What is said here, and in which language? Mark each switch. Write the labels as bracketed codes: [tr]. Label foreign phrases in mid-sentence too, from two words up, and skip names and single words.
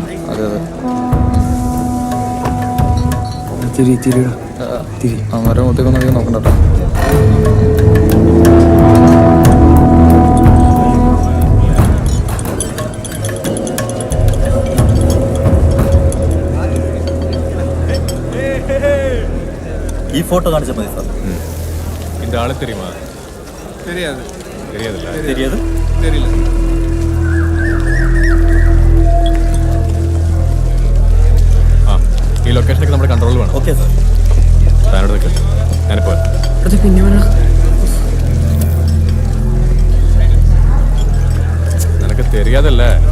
[ml] അതെ അതെ അവരുടെ മുഖത്തേക്കൊന്നും അധികം നോക്കണ്ട കേട്ടോ. ഈ ഫോട്ടോ കാണിച്ചാൽ മതി സാർ. [ta] இந்த ஆளு தெரியுமா? தெரியாது. தெரியாதுல்ல? தெரியாது. தெரியல. [ml] ആ ഈ ലൊക്കേഷനൊക്കെ നമ്മുടെ കൺട്രോളിൽ വേണം. ഓക്കെ സാർ. താനോട് നിൽക്ക്, ഞാനിപ്പോൾ അത് പിന്നെ വേണം. നിനക്ക് தெரியாதല്ലേ?